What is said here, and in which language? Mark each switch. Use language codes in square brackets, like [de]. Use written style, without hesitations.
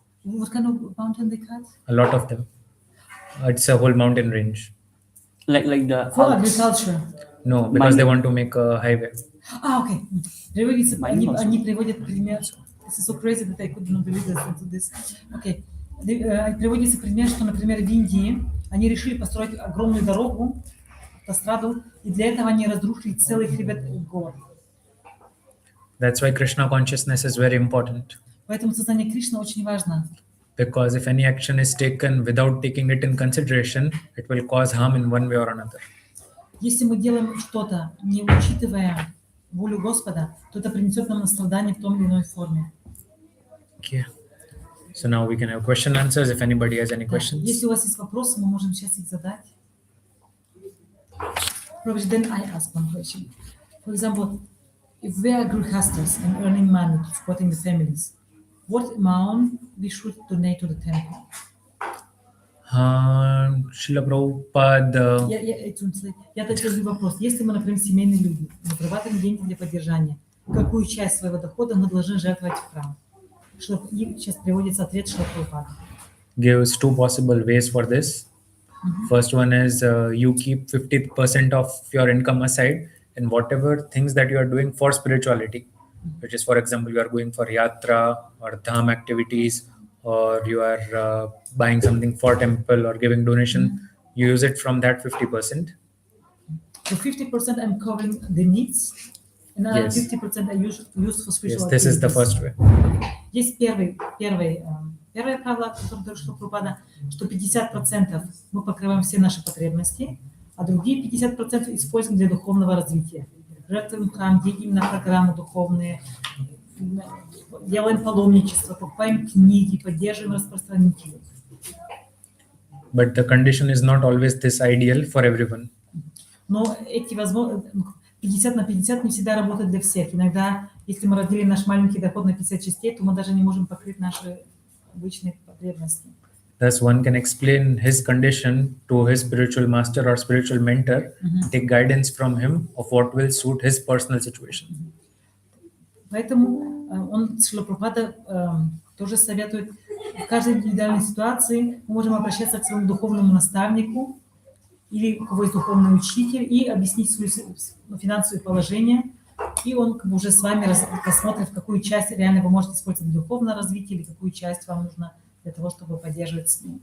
[en] What kind of mountain they cut? A lot of them. It's a whole mountain range. Like the For Alps. agriculture. No, because they want to make a highway. [ru] Okay. Они приводят пример. [en] This is so crazy that I could not believe this. Okay. [ru] Приводится пример, что, например, в Индии они решили построить огромную дорогу, автостраду, и для этого они разрушили целый хребет гор. [en] That's why Krishna consciousness is very important. [ru] Поэтому сознание Кришны очень важно. [en] Because if any action is taken without taking it in consideration, it will cause harm in one way or another. [ru] Если мы делаем что-то, не учитывая волю Господа, то это принесет нам страдания в том или иной форме. [en] Okay. So now we can have question answers if anybody has any questions. [ru] Если у вас есть вопросы, мы можем сейчас их задать. [en] Prabhu, then I ask one question. For example, if we are grihastas and earning money to supporting the families, what amount we should donate to the temple? Srila Prabhupada, [ru] Я такой вопрос. Если мы, например, семейные люди, зарабатываем деньги для поддержания, какую часть своего дохода мы должны жертвовать в храм? И сейчас приводится ответ Шрила Прабхупады. [en] gives two possible ways for this. First one is you keep 50% of your income aside in whatever things that you are doing for spirituality, which is, for example, you are going for yatra or dham activities, or you are buying something for temple or giving donation. You use it from that 50%. So 50% I'm covering the needs, and another Yes. 50% I use for spiritual Yes, this is the activities. first way. [ru] Есть первое правило, которое дает Шрила Прабхупада, что 50% мы покрываем все наши потребности, а другие 50% используем для духовного развития. Жертвуем храм, деньги на программы духовные, делаем паломничество, покупаем книги, поддерживаем распространителей. [en] But the condition is not always this ideal for everyone. [ru] Но эти 50 на 50 не всегда работают для всех. Иногда, если мы разделим наш маленький доход на 50 частей, то мы даже не можем покрыть наши обычные потребности. [en] Thus, one can explain his condition to his spiritual master or spiritual mentor, take guidance from him of what will suit his personal situation. [ru] Поэтому Шрила Прабхупада тоже советует, в каждой индивидуальной ситуации мы можем обращаться к своему духовному наставнику или у кого есть духовный учитель и объяснить свое финансовое положение, и он уже с вами посмотрит, в какую часть реально вы можете использовать для духовного развития или какую часть вам нужно для того, чтобы поддерживать.